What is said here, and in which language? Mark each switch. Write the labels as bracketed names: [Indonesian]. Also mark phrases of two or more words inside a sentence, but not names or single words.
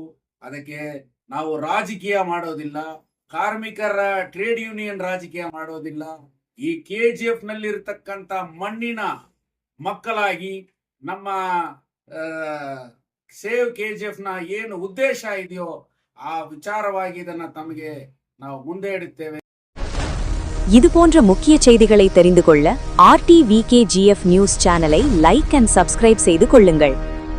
[Kannada] ಅದಕ್ಕೆ ನಾವು ರಾಜಕೀಯ ಮಾಡೋದಿಲ್ಲ, ಕಾರ್ಮಿಕರ [English] trade union [Kannada] ರಾಜಕೀಯ ಮಾಡೋದಿಲ್ಲ. ಈ KGF ನಲ್ಲಿ ಇರತಕ್ಕಂತ ಮಣ್ಣಿನ ಮಕ್ಕಳಾಗಿ ನಮ್ಮ ಸೇವ್ KGF ನ ಏನು ಉದ್ದೇಶ ಇದೆಯೋ ಆ ವಿಚಾರವಾಗಿ ಇದನ್ನ ತಮಗೆ ನಾವು ಮುಂದೆ ಇಡುತ್ತೇವೆ. [Tamil] இது போன்ற முக்கிய செய்திகளை தெரிந்து கொள்ள RTVKGF நியூஸ் சேனலை [English] like and subscribe [Tamil] செய்து கொள்ளுங்கள்.